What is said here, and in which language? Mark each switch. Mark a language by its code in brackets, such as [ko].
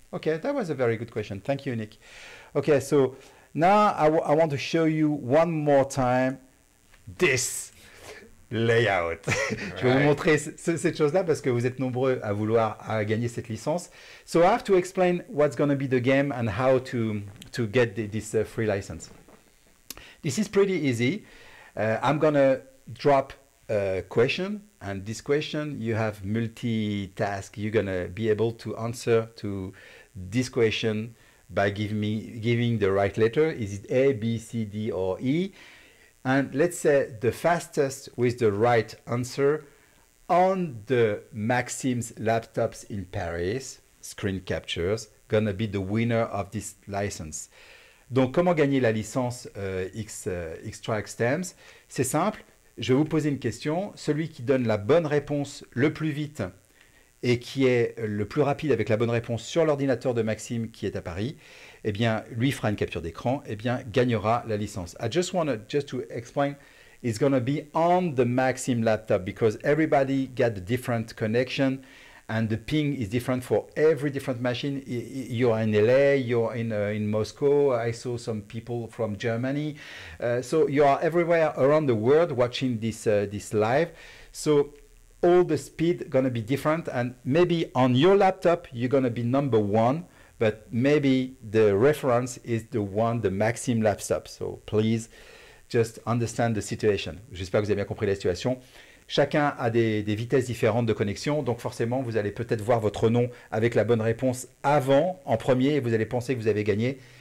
[en] Ok, that was a very good question. Thank you, Nick. Okay, so now I want to show you one more time this. layout. [fr] Je vais vous montrer cette chose-là parce que vous êtes nombreux à vouloir gagner cette licence. [en] So I have to explain what's going to be the game and how to get this free license. This is pretty easy. I'm going to drop a question, and this question you have multitask. You're going to be able to answer to this question by giving the right letter. Is it A, B, C, D, or E? And let's say the fastest with the right answer on the Maxim's laptops in Paris, screen captures, gonna be the winner of this license. [fr] Donc, comment gagner la licence XTRAX Stems? C'est simple, je vais vous poser une question. Celui qui donne la bonne réponse le plus vite et qui est le plus rapide avec la bonne réponse sur l'ordinateur de Maxime qui est à Paris, eh bien, lui fera une capture d'écran, eh bien, gagnera la licence. [en] I just want to explain, it's going to be on the Maxime laptop because everybody got a different connection and the ping is different for every different machine. You're in LA, you're in Moscow, I saw some people from Germany. So you are everywhere around the world watching this live. So all the speed going to be different, and maybe on your laptop you're going to be number one, but maybe the reference is the Maxime laptop. So please just understand the situation. [fr] J'espère que vous avez bien compris la situation. Chacun a des vitesses différentes de connexion, donc forcément vous allez peut-être voir votre nom avec la bonne réponse avant, en premier, et vous allez penser que vous avez gagné.